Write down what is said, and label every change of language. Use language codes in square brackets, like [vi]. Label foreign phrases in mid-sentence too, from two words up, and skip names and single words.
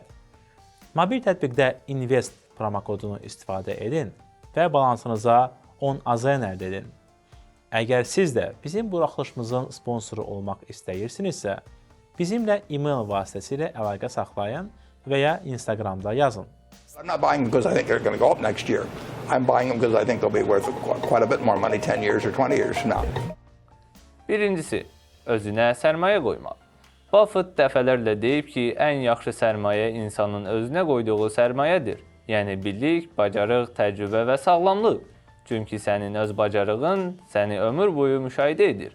[az] Mobil tətbiqdə Invest promokodunu istifadə edin və balansınıza 10 AZN əldə edin. Əgər siz də bizim buraxılışımızın sponsoru olmaq istəyirsinizsə, bizimlə e-mail vasitəsilə əlaqə saxlayın və ya Instagramda yazın. [en] I'm not buying them because I think they're going to go up next year. I'm buying them because I think they'll be worth quite a bit more money 10 years or 20 years from now. [az] Birincisi, özünə sərmayə qoymaq. Buffett dəfələrlə deyib ki, ən yaxşı sərmayə insanın özünə qoyduğu sərmayədir. Yəni bilik, bacarıq, təcrübə və sağlamlıq. Çünki sənin öz bacarığın səni ömür boyu müşahidə edir.